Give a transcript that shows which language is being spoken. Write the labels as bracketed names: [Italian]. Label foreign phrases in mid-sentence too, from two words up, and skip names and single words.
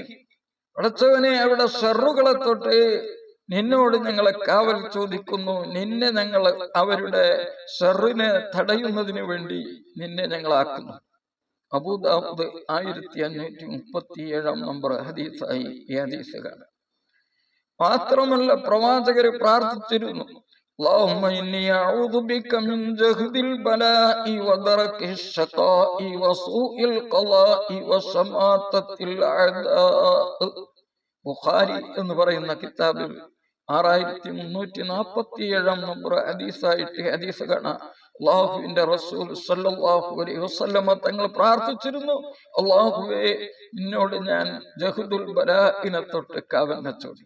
[Malayalam] പടച്ചവനെ, അവിടെ ശർറുകളെ തൊട്ട് നിന്നോട് ഞങ്ങളെ കാവൽ ചോദിക്കുന്നു. നിന്നെ ഞങ്ങൾ അവരുടെ ശർറിനെ തടയുന്നതിന് വേണ്ടി നിന്നെ ഞങ്ങളാക്കുന്നു. അബൂ ദാവൂദ് 1537 നമ്പർ ഹദീസായി ഈ ഹദീസ് കാണാം. മാത്രമല്ല, പ്രവാചകര് പ്രാർത്ഥിച്ചിരുന്നു, [Arabic] اللهم إني أعوذ بك من جهد البلاء ودرك الشقاء وسوء القضاء وشماتة الأعداء. [Malayalam] ബുഖാരി എന്ന് പറയുന്ന കിതാബിൽ 6347 നമ്പർ ഹദീസായിട്ട് ഹദീസ് കാണാം. അല്ലാഹുവിന്റെ റസൂൽ [Arabic] صلى الله عليه وسلم [Malayalam] തങ്ങൾ പ്രാർത്ഥിച്ചിരുന്നു, അല്ലാഹുവേ, നിന്നോട് ഞാൻ [Arabic] جهد البلاء [Malayalam] തൊട്ട് കാവലിനെ ചോദിക്കും.